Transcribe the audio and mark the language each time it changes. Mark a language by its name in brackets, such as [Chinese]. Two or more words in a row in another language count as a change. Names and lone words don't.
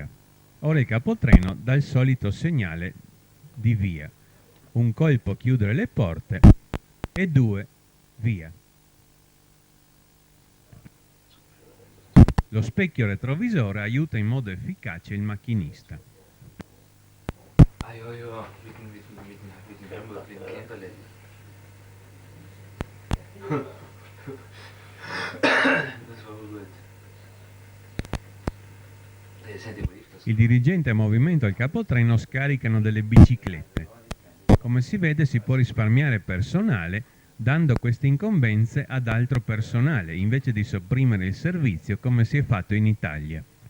[Italian] Ora il capotreno dà il solito segnale di via. Un colpo chiudere le porte e 2 via. Lo specchio retrovisore aiuta in modo efficace il macchinista. [German] Ah ja, ja, mit dem Camperlet. Das war gut. [Italian] Il dirigente a movimento e il capotreno scaricano delle biciclette. Come si vede si può risparmiare personale dando queste incombenze ad altro personale invece di sopprimere il servizio come si è fatto in Italia.